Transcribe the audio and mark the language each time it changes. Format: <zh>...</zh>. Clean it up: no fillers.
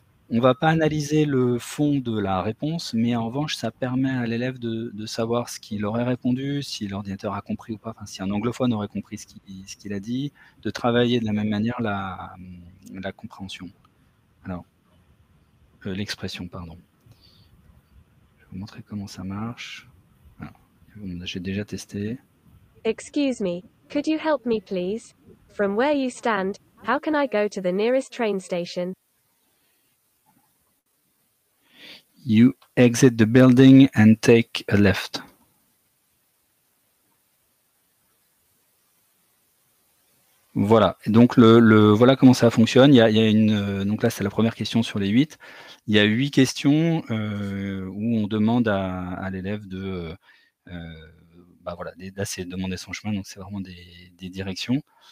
<fr>On ne va pas analyser le fond de la réponse, mais en revanche, ça permet à l'élève de savoir ce qu'il aurait répondu, si l'ordinateur a compris ou pas, enfin, si un anglophone aurait compris ce qu'il a dit, de travailler de la même manière la compréhension. Alors, l'expression, pardon. Je vais vous montrer comment ça marche. J'ai déjà testé.</fr> <en>Excuse me, could you help me please? From where you stand, how can I go to the nearest train station? You exit the building and take a left.</en> <fr>Voilà, et donc voilà comment ça fonctionne. Il y a donc là c'est la première question sur les 8. Il y a 8 questions où on demande à l'élève voilà, là c'est demander son chemin, donc c'est vraiment des directions.</fr>